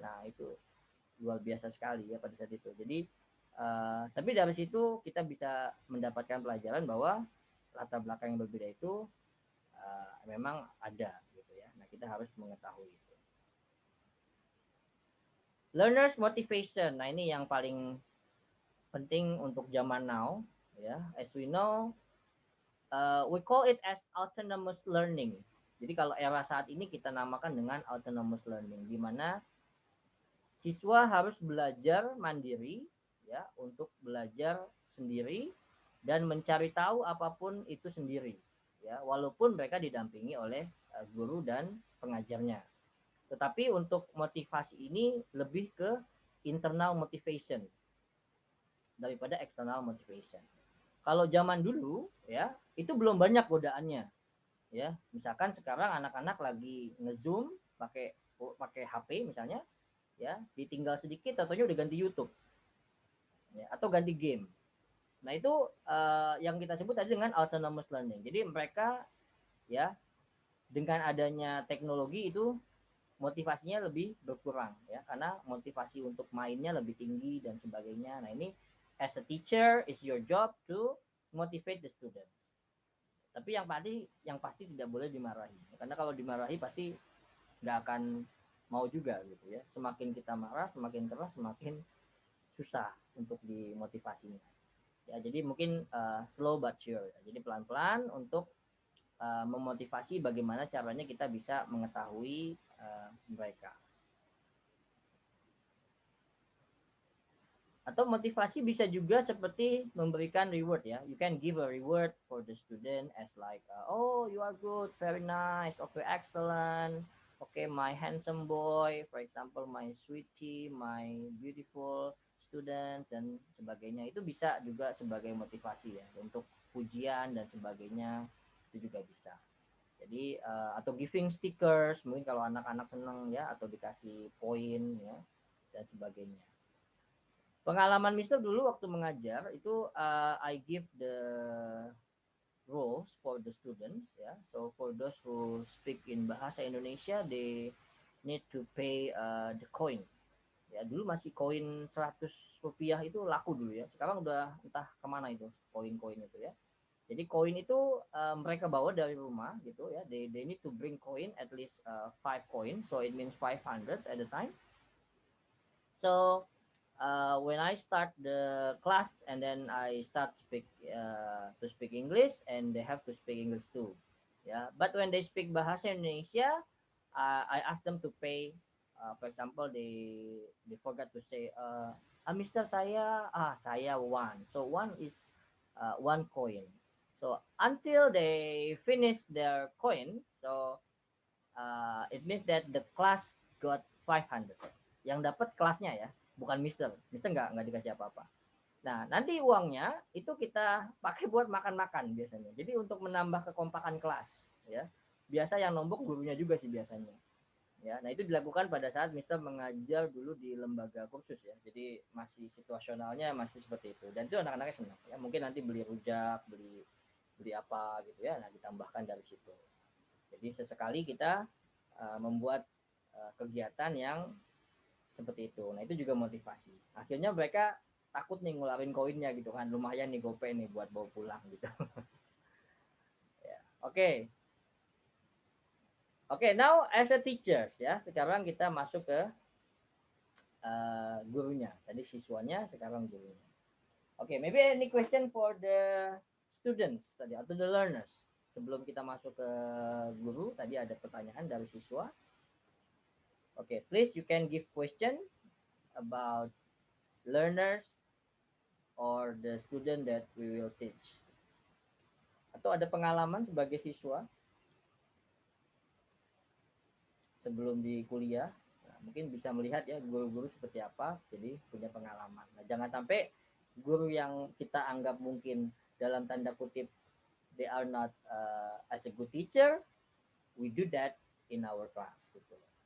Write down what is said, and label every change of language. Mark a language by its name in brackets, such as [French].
[Indonesian] Nah, itu luar biasa sekali ya pada saat itu. Jadi tapi dari situ kita bisa mendapatkan pelajaran bahwa latar belakang yang berbeda itu memang ada gitu ya. Nah, kita harus mengetahui itu. [English] Learners motivation. [Indonesian] Nah, ini yang paling penting untuk zaman now ya. [English] As we know, we call it as autonomous learning. [Indonesian] Jadi kalau era saat ini kita namakan dengan autonomous learning, di mana siswa harus belajar mandiri ya, untuk belajar sendiri dan mencari tahu apapun itu sendiri ya, walaupun mereka didampingi oleh guru dan pengajarnya. Tetapi untuk motivasi ini lebih ke internal motivation daripada external motivation. Kalau zaman dulu ya, itu belum banyak godaannya. Ya, misalkan sekarang anak-anak lagi nge-zoom pakai HP misalnya, ya, ditinggal sedikit tentunya udah ganti YouTube. Ya, atau ganti game. Nah, itu yang kita sebut tadi dengan autonomous learning. Jadi mereka ya dengan adanya teknologi itu motivasinya lebih berkurang ya, karena motivasi untuk mainnya lebih tinggi dan sebagainya. Nah, ini [English] as a teacher is your job to motivate the student. [Indonesian] Tapi yang pasti tidak boleh dimarahi. Karena kalau dimarahi pasti nggak akan mau juga gitu ya. Semakin kita marah, semakin keras, semakin susah untuk dimotivasinya. Ya, jadi mungkin [English] slow but sure. [Indonesian] Jadi pelan-pelan untuk memotivasi bagaimana caranya kita bisa mengetahui mereka. Atau motivasi bisa juga seperti memberikan reward ya. [English] You can give a reward for the student as like, oh you are good, very nice, okay, excellent, okay, my handsome boy, for example, my sweetie, my beautiful student [Indonesian] dan sebagainya. Itu bisa juga sebagai motivasi ya, untuk pujian dan sebagainya itu juga bisa. Jadi atau [English] giving stickers, [Indonesian] mungkin kalau anak-anak senang ya, atau dikasih poin ya dan sebagainya. Pengalaman Mister dulu waktu mengajar itu [English] I give the rules for the students [Indonesian] ya. [English] So for those who speak in bahasa Indonesia, they need to pay the coin. [Indonesian] Ya, dulu masih koin 100 rupiah itu laku dulu ya. Sekarang udah entah kemana itu koin-koin itu ya. Jadi koin itu mereka bawa dari rumah gitu ya. [English] They need to bring coin at least 5 coin, so it means 500 at the time. So when I start the class and then I start to speak English, and they have to speak English too. Yeah, but when they speak bahasa Indonesia, I ask them to pay. For example, they forgot to say, Mister saya one. So one is 1 coin. So until they finish their coin, so it means that the class got 500. [Indonesian] Yang dapat kelasnya ya, bukan Mister. Mister nggak dikasih apa-apa. Nah, nanti uangnya itu kita pakai buat makan-makan biasanya. Jadi untuk menambah kekompakan kelas, ya. Biasa yang nombok gurunya juga sih biasanya. Ya, nah itu dilakukan pada saat Mister mengajar dulu di lembaga kursus ya. Jadi masih situasionalnya masih seperti itu. Dan itu anak-anaknya senang. Ya, mungkin nanti beli rujak, beli apa gitu ya. Nah, ditambahkan dari situ. Jadi sesekali kita membuat kegiatan yang seperti itu. Nah, itu juga motivasi. Akhirnya mereka takut nih ngeluarin koinnya gitu kan, lumayan nih gope nih buat bawa pulang gitu. Oke, [English] now as a teachers [Indonesian] ya, sekarang kita masuk ke gurunya. Tadi siswanya, sekarang gurunya. [English] Oke, maybe any question for the students [Indonesian] tadi atau [English] the learners? [Indonesian] Sebelum kita masuk ke guru, tadi ada pertanyaan dari siswa. [English] Oke, please you can give question about learners or the student that we will teach. [Indonesian] Atau ada pengalaman sebagai siswa sebelum di kuliah, nah, mungkin bisa melihat ya guru-guru seperti apa, jadi punya pengalaman. Nah, jangan sampai guru yang kita anggap mungkin dalam tanda kutip [English] they are not as a good teacher, we do that in our class [Indonesian] gitu.